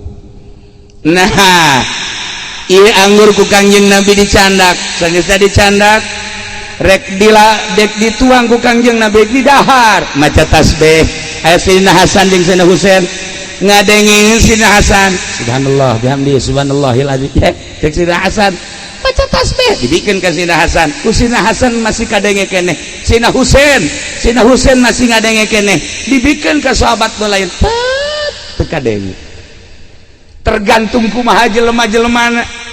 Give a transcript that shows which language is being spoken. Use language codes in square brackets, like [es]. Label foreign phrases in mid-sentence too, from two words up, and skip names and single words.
[su] Nah, ieu anggur ku Kangjeng Nabi dicandak, sageus dicandak rek dituang ku Kangjeng Nabi di dahar maca tasbih. Aya Sidina Hasan jeung Sidina Husain ngadengin Sidina Hasan [ar] سبحان الله وبحمده سبحان الله العظيم, [su] cek Sidina Hasan baca tasbih, dibikeun ka Sidina Hasan, ku Sidina Hasan masih kadenge keneh, Sidina Husain masih ngadenge keneh, dibikeun ka sahabat nu lain teu kadenge. Tergantung kumaha jelema-jelemana.